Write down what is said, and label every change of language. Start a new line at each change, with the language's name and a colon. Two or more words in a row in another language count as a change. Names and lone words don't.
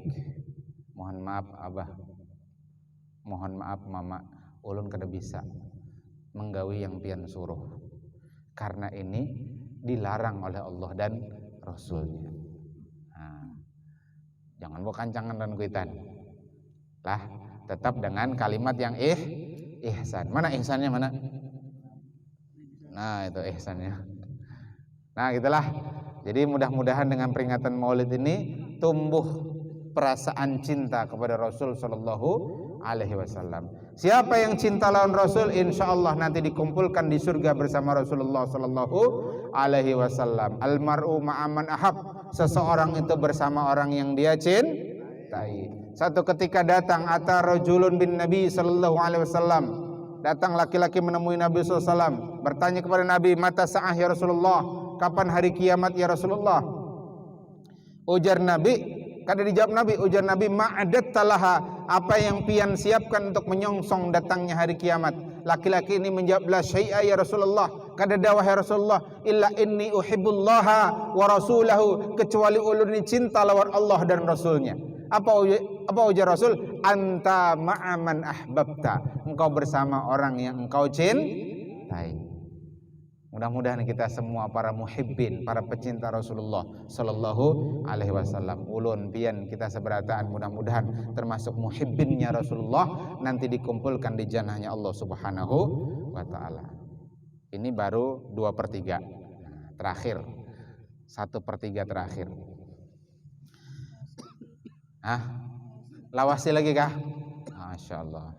Banjar: Mohon maaf abah, mohon maaf mama, ulun kada bisa menggawi yang pian suruh, karena ini dilarang oleh Allah dan Rasulnya. Nah, jangan bawa kancangan dan kuitan lah,
Indonesian: tetap dengan kalimat yang ihsan. Mana ihsannya mana? Nah itu ihsannya. Nah gitulah. Jadi mudah-mudahan dengan peringatan Maulid ini tumbuh perasaan cinta kepada Rasul
Arabic: Sallallahu Alaihi Wasallam.
Indonesian: Siapa yang cinta lawan Rasul, insya Allah nanti dikumpulkan di surga bersama Rasulullah
Arabic: Sallallahu Alaihi Wasallam. Almaru ma'aman ahab,
Indonesian: seseorang itu bersama orang yang dia cintai. Satu ketika datang
Arabic: ata rajulun bin Nabi Sallallahu Alaihi Wasallam,
Indonesian: datang laki-laki menemui Nabi
Arabic: Sallallahu Alaihi Wasallam,
Indonesian: bertanya kepada Nabi,
Arabic: mata sa'ah ya Rasulullah,
Indonesian: kapan hari kiamat ya Rasulullah?
Banjar: Ujar Nabi, kada dijawab Nabi, ujar Nabi,
Arabic: ma'adat talaha,
Banjar: apa yang pian siapkan untuk menyongsong datangnya hari kiamat?
Arabic: Laki-laki ini menjawab, la syai'a ya Rasulullah,
Banjar: kada dawah ya Rasulullah,
Arabic: illa inni uhibbullaha wa rasulahu,
Banjar: kecuali ulun ini cinta lawan Allah dan Rasulnya.
Indonesian: Apa ujar Rasul?
Arabic: Anta ma'aman ahbabta,
Indonesian: engkau bersama orang yang engkau cintai. Mudah-mudahan kita semua para muhibbin, para pecinta Rasulullah
Arabic: sallallahu alaihi wasallam,
Banjar: ulun pian kita seberataan mudah-mudahan termasuk muhibbinnya Rasulullah,
Indonesian: nanti dikumpulkan di jannahnya Allah
Arabic: Subhanahu wa taala.
Indonesian: Ini baru 2/3. Terakhir 1/3 terakhir.
Banjar: Lawasi lagi kah?
Arabic: Masya Allah.